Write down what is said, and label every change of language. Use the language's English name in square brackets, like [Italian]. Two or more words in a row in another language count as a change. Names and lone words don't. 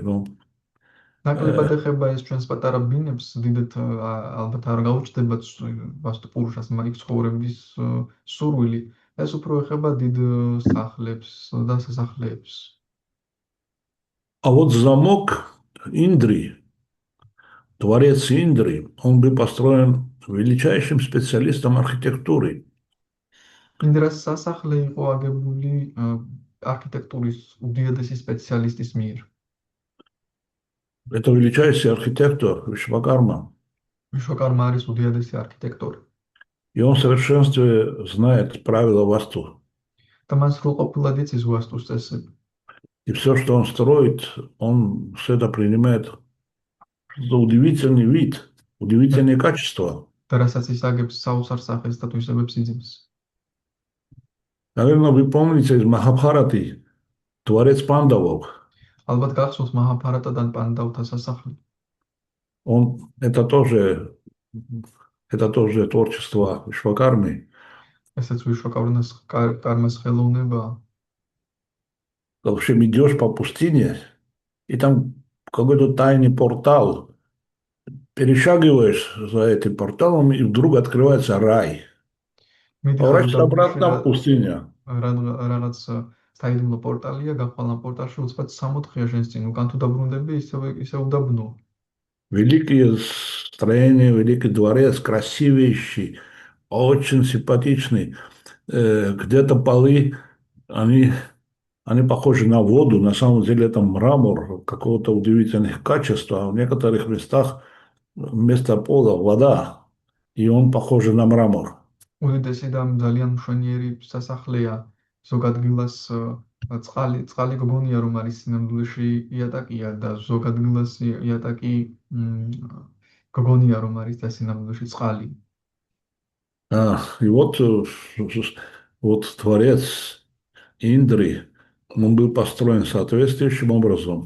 [Russian] Ну, [Georgian] ნაკლებად ეხება ეს ჩვენს პატარა ბინებს, დიდად ალბათ არ გაუჩნდებათ ვასტუ პურუშას იქ ცხოვრების სურვილი. ეს უფრო ეხება დიდ სახლებს და სასახლეებს. [Russian] а вот замок Индри, дворец Индри, он был построен величайшим специалистом архитектуры. [Georgian] ინდრას სასახლე იყო აგებული არქიტექტურის უდიადესი სპეციალისტის მიერ. [Russian] Это величайший архитектор Вишвакарма. [Georgian] ვიშვაკარმა არის უდიადესი არქიტექტორი. [Russian] И он в совершенстве знает правила Васту. [Georgian] და მან სრულყოფილად იცის ვასტუს წესები. [Russian] И все, что он строит, он все это принимает за удивительный вид, удивительные качества. [Georgian] და რასაც ის აგებს საოცარ სახეს და თვისებებს იძინს. [Russian] Наверное, вы помните из Махабхараты дворец Пандавов. [Georgian] ალბათ გახსოვთ მაჰაბჰარატადან პანდავთა სასახლე. [Russian] Это тоже творчество Вишвакармы. [Georgian] ესეც ვიშვაკარმას ხელოვნებაა. [Russian] В общем, идешь по пустыне, и там какой-то тайный портал. Перешагиваешь за этим порталом, и вдруг открывается рай. Поворачиваешься обратно в пустыню. [Georgian] რაღაც საიდუმლო პორტალია, გახვალ ამ პორტალში უცბად 60-ია შენს წინ. უკან თუ დაბრუნდები, ისე უდაბნოა. [Russian] Великие строения, великий дворец, красивейший, очень симпатичный. Где-то полы, они похожи на воду, на самом деле это мрамор какого-то удивительных качеств, а в некоторых местах вместо пола вода, и он похож на мрамор. [Georgian] უდიდესი და ძალიან მშვენიერი სასახლეა. ზოგ ადგილას წყალი გოგონია რომ არის სინამდვილეში იატაკია და ზოგ ადგილას იატაკი გოგონია რომ არის და სინამდვილეში წყალი. [Russian] И вот дворец Индры, он был построен соответствующим образом.